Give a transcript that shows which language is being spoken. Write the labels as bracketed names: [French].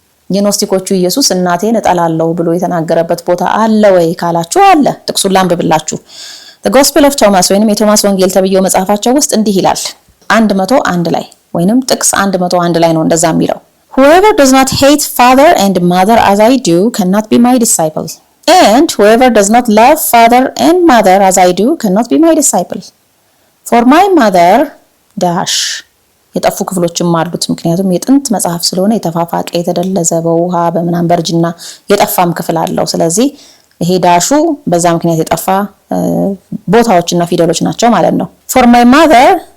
[Amharic] የኖስቲኮቹ ኢየሱስ እናቴን እጠላለሁ ብሎ የተናገረበት ቦታ አለ ወይ ካላችሁ አለ። ጥቅሱን ላንብብላችሁ። The Gospel of Thomas ወይንም የቶማስ ወንጌል ተብየው መጽሐፋቸው ውስጥ እንዲህ ይላል 101 ላይ ወይንም ጥቅስ 101 ላይ ነው እንደዛ የሚለው [English] Whoever does not hate father and mother as I do cannot be my disciple. And whoever does not love father and mother as I do cannot be my disciple. For my mother [Amharic] dash የጠፉ ክፍሎችም አሉት። ምክንያቱም የጥንት መጽሐፍ ስለሆነ የተፋፋቀ የተደለዘ በውሃ በመናን በርጅና የጠፋም ክፍል አለው። ስለዚህ ይሄ ዳሹ በዛ ምክንያት የጠፋ ቦታዎችና ፊደሎች ናቸው ማለት ነው። For my mother ...